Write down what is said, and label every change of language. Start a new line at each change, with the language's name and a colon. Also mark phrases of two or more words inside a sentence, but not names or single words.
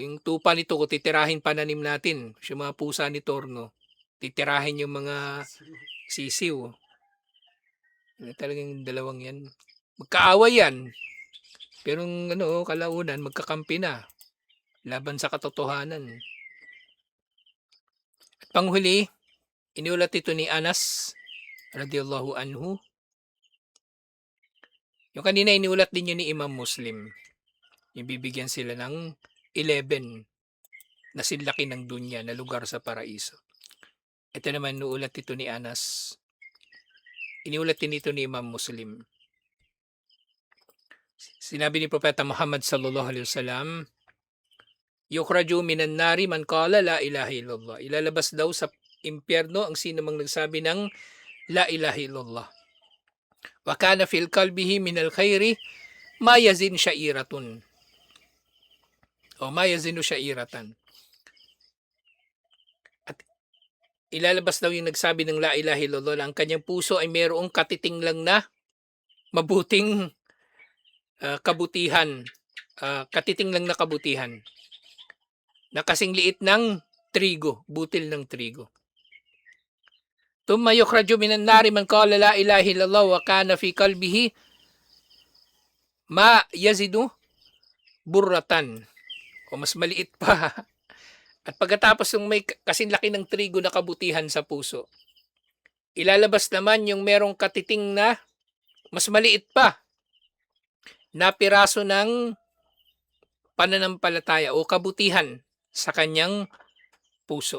Filipino: Yung tupa ni Tuko, titirahin pananim natin. Yung mga pusa ni Torno, titirahin yung mga sisiw. Talagang dalawang yan. Magkaaway yan. Pero kalaunan, magkakampi na. Laban sa katotohanan. At panghuli, iniulat ito ni Anas
Arabic: رضي الله عنه.
Filipino: Yung kanina iniulat din yun ni Imam Muslim. Yung bibigyan sila ng 11 na sinlaki ng dunya na lugar sa paraiso. Ito naman inuulat ito ni Anas. Iniulat din ito ni Imam Muslim. Sinabi ni Propeta Muhammad
Arabic: صلى الله عليه وسلم, يخرج من النار من قال لا إله إلا الله.
Filipino: Ilalabas daw sa impyerno ang sino mang nagsabi ng
Arabic: لا إله إلا الله. وكان في قلبه من الخير ما يزن شعيرة. أو ما يزن شعيرة.
Filipino: At ilalabas daw yung nagsabi ng
Arabic: لا إله إلا الله,
Filipino: ang kanyang puso ay mayroong katiting lang na mabuting kabutihan. Katiting lang na kabutihan. Na kasing liit ng trigo, butil ng trigo.
Arabic: ثم يخرج من النار من قال لا إله إلا الله وكان في قلبه ما يزن برة.
Filipino: O mas maliit pa. At pagkatapos ng may kasing laki ng trigo na kabutihan sa puso, ilalabas naman yung merong katiting na mas maliit pa na piraso ng pananampalataya o kabutihan sa kanyang puso.